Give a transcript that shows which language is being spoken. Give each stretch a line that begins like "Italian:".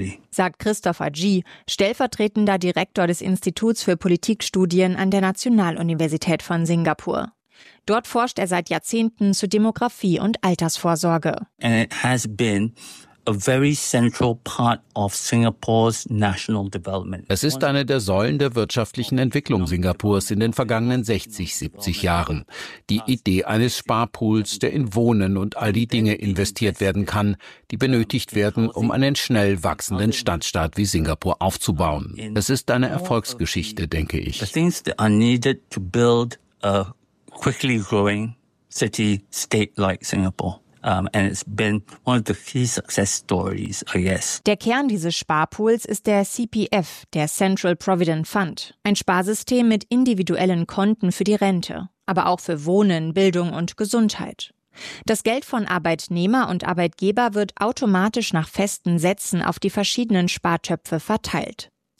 German: Sagt Christopher G., stellvertretender Direktor des Instituts für Politikstudien an der Nationaluniversität von Singapur. Dort forscht er seit Jahrzehnten zu Demografie und Altersvorsorge.
English: And it has been a very central part of Singapore's national development.
German: Es ist eine der Säulen der wirtschaftlichen Entwicklung Singapurs in den vergangenen 60, 70 Jahren. Die Idee eines Sparpools, der in Wohnen und all die Dinge investiert werden kann, die benötigt werden, um einen schnell wachsenden Stadtstaat wie Singapur aufzubauen. Es ist eine Erfolgsgeschichte, denke ich.
English: The things that are needed to build a quickly growing city state like Singapore. And it's been one of the key success stories, I guess.
German: Der Kern dieses Sparpools ist der CPF, der Central Provident Fund. Ein Sparsystem mit individuellen Konten für die Rente, aber auch für Wohnen, Bildung und Gesundheit. Das Geld von Arbeitnehmer und Arbeitgeber wird automatisch nach festen Sätzen auf die verschiedenen Spartöpfe verteilt.